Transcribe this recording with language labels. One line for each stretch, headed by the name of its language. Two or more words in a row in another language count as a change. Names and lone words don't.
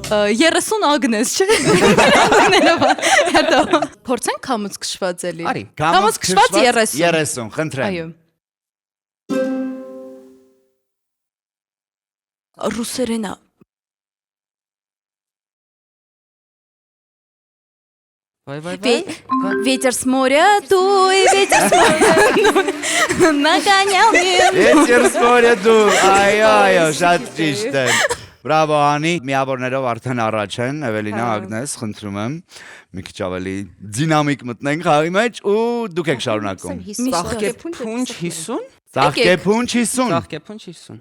Armenian: 30 Ագնես, չէ՞։ Հետո փորձենք քամուց քշված էլի։ Արի։ Քամուց քշված 30։ 30, խնդրեմ։ Այո։ Ռուսերենա։ Վայ։
Russian: Ветер с моря дуй, ветер с моря нагонял меня։ Ветер с моря дуй,
Armenian: այո, շատ ճիշտ է։ Բրավո Անի, միավորներով արդեն առաջ են, Էվելինա, Ագնես, խնդրում եմ, մի քիչ ավելի դինամիկ մտնենք խաղի մեջ ու դուք եք շարունակում։ Ծաղկեփունջ 50։ Ծաղկեփունջ 50։ Ծաղկեփունջ 50։